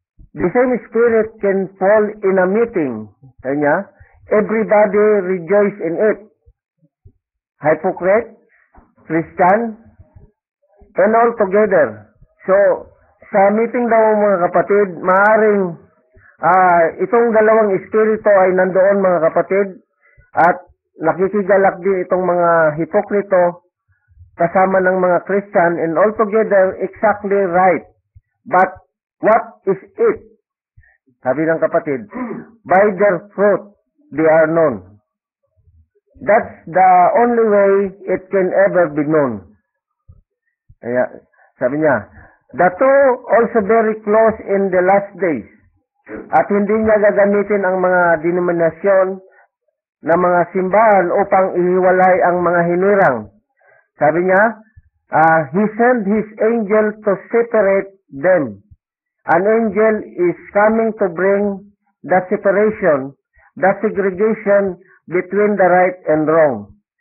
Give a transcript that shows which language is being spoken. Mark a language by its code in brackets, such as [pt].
[en] The same spirit can fall in a meeting. Sabi niya, everybody rejoice in it. Hypocrite, Christian, and all together. [tl] So, sa meeting daw, mga kapatid, maaring itong dalawang espiritu ay nandoon, mga kapatid, at nakikigalak din itong mga hipokrito kasama ng mga Christian, [en] and altogether exactly right. But what is it? [tl] Sabi ng kapatid, [en] by their fruit they are known. That's the only way it can ever be known. [tl] Kaya, sabi niya, [en] the two also very close in the last days. [tl] At hindi niya gagamitin ang mga denominasyon na mga simbahan upang ihiwalay ang mga hinirang. Sabi niya, [en] He sent His angel to separate them. An angel is coming to bring the separation, the segregation between the right and wrong.